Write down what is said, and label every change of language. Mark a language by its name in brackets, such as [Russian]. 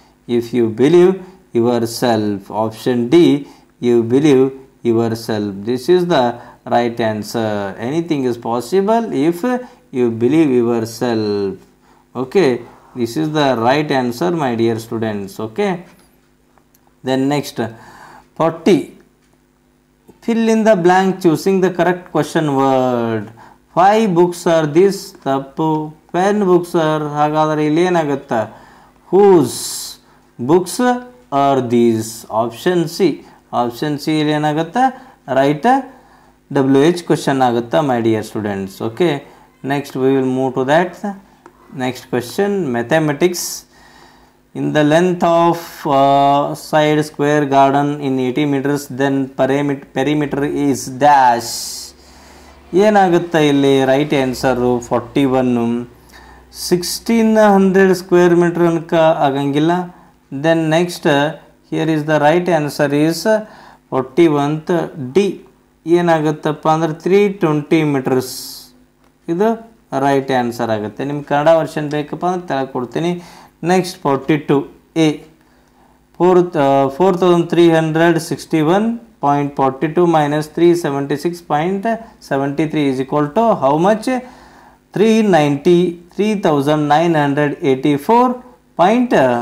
[English] If you believe yourself, option D you believe yourself. This is the right answer. Anything is possible if you believe yourself. Okay, this is the right answer my dear students. Okay, then next 40. Fill in the blank choosing the correct question word. 5 books are this. [Kannada] ತಪ್ಪು. [English] 10 books are. [Kannada] ಹಾಗಾದರೆ ಇಲ್ಲಿ ಏನಾಗುತ್ತಾ, [English] Whose books are these? Option C. Option C [Kannada] ಇಲ್ಲಿ ಏನಾಗುತ್ತೆ, [English] right WH question [Kannada] ಆಗುತ್ತಾ [English] My dear students. Okay, next we will move to that. Next question, mathematics. In the length of side square garden in 80 meters, then perimeter is dash. [Kannada] ಏನಾಗುತ್ತೆ ಇಲ್ಲಿ right answer 41. 1600 square metre ಅನ್ಕ ಆಗಂಗಿಲ್ಲ. [English] Then next here is the right answer is 41th D. [Kannada] ಏನಾಗುತ್ತಪ್ಪ ಅಂದ್ರೆ 320 metres. ಇದು right answer ಆಗುತ್ತೆ. ನಿಮ್ಗೆ Kannada version ಬೇಕಪ್ಪ ಅಂದ್ರೆ ತೆಳಗೆ ಕೊಡ್ತೀನಿ. [English] Next 42A, 4361.42 minus 376.73 is equal to how much? 393,984 point.